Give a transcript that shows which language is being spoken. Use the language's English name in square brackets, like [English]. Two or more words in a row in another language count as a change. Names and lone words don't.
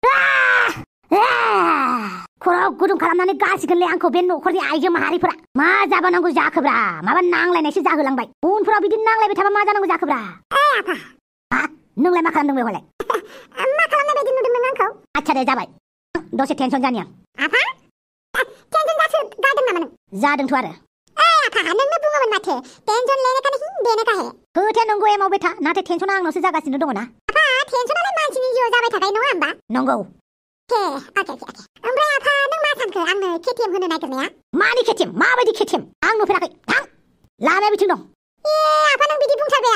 [Bodo] खर'आव गुदुं खालामनानै गासिगोनलै आंखौ बे न'खरनि आइजो माहारिफोरा मा जाबानांगौ जाखोब्रा माबा नांलायनायसो जाहोलांबाय उनफोराव बिदि नांलायबाय थाबा मा जानांगौ जाखोब्रा आफा नोंलाय मा खालामदों बेवहाय मा खालामनाय बायदि नुदों नों आंखौ आच्छा दे जाबाय दसे टेनसन जानि आं आफा टेनसन जादों नामा नों जादोंथ' आरो आफा नोंनो बुङोमोन माथो [Hindi] टेनसन लेने का नहीं देने का है [Bodo] खोथाया नंगौ एमाव बेथा नाथाय टेनसना आंनावसो जागासिनो दङ ना आफा टेनसनालाय मानसिनि जिउआव जाबाय थाखायो नङा होमबा नंगौ ओमफ्राय आफा नों मा सानखो आंनो केटिएम होनो नागिरनाया मानि केटिएम माबायदि केटिएम आं नुफेराखै थां लामाया बिथिं दं आफा नों बिदि बुंथारबाय